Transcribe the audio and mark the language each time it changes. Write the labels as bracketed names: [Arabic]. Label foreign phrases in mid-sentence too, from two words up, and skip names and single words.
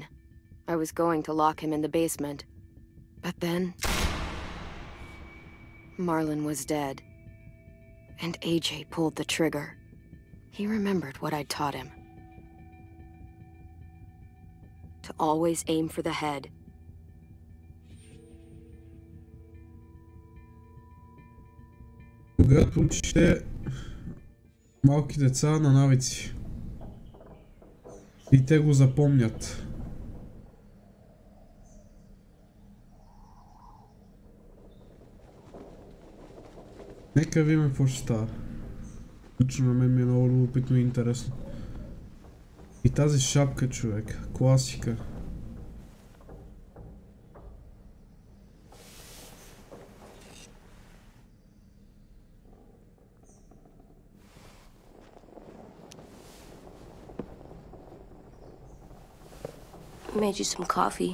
[English] I was going to lock him in the basement, but then Marlon was dead, and AJ pulled the trigger. He remembered what I'd taught him. To always aim for the head. [Bulgarian] Когато учите малки деца на навици и те го запомнят. Нека видим какво ще става. Лично на мен ми е много любопитно и интересно. И тази шапка, човек, класика. [English] Made you some coffee.